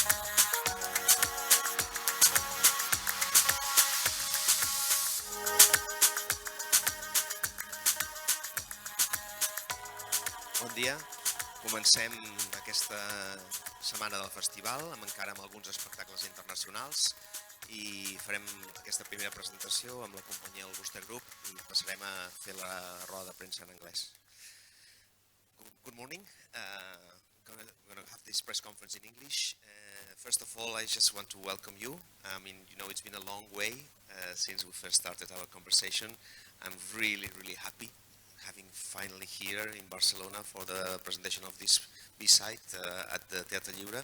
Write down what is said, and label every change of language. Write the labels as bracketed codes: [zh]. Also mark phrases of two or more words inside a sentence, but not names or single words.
[ca] Bon dia. Comencem aquesta setmana del festival amb alguns espectacles internacionals i farem aquesta primera presentació amb la companyia del Wooster Group i passarem a fer la roda de premsa en anglès. [en] Good morning. We're going to have this press conference in English. First of all, I just want to welcome you. I mean, it's been a long way since we first started our conversation. I'm really, really happy having finally here in Barcelona for the presentation of this B-side at the Teatre Lliure.